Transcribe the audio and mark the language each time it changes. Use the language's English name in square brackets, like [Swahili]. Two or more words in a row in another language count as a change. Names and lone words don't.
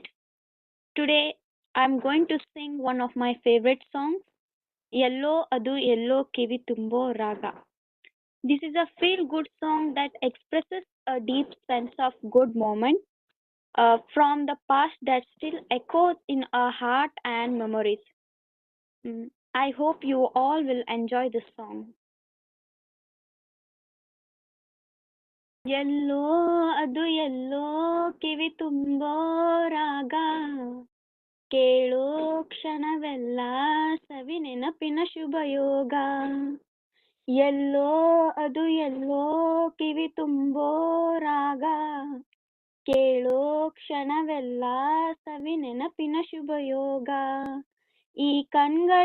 [English] Today, I'm going to sing one of my favorite songs, Yellow Adu Yellow Kivi Tumbo Raga. This is a feel-good song that expresses a deep sense of good moment from the past that still echoes in our heart and memories. I hope you all will enjoy this song. [Kannada] ಎಲ್ಲೋ ಅದು ಎಲ್ಲೋ ಕಿವಿ ತುಂಬೋ ರಾಗ ಕೇಳೋ ಕ್ಷಣವೆಲ್ಲ ಸವಿ ನೆನಪಿನ ಶುಭ ಯೋಗ ಎಲ್ಲೋ ಅದು ಎಲ್ಲೋ ಕಿವಿ ತುಂಬೋ ರಾಗ ಕೇಳೋ ಕ್ಷಣವೆಲ್ಲ ಸವಿ ನೆನಪಿನ ಶುಭ ಯೋಗ ಈ ಕಣ್ಗಳ